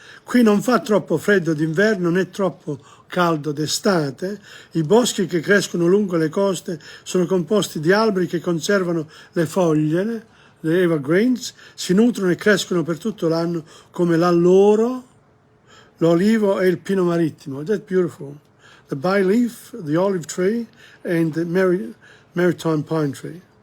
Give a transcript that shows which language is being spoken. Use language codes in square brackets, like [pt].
[it] Qui non fa troppo freddo d'inverno né troppo caldo d'estate. I boschi che crescono lungo le coste sono composti di alberi che conservano le foglie, le evergreens, si nutrono e crescono per tutto l'anno come l'alloro, l'olivo e il pino marittimo. [en] That's beautiful. The byleaf, the olive tree and the maritime pine tree.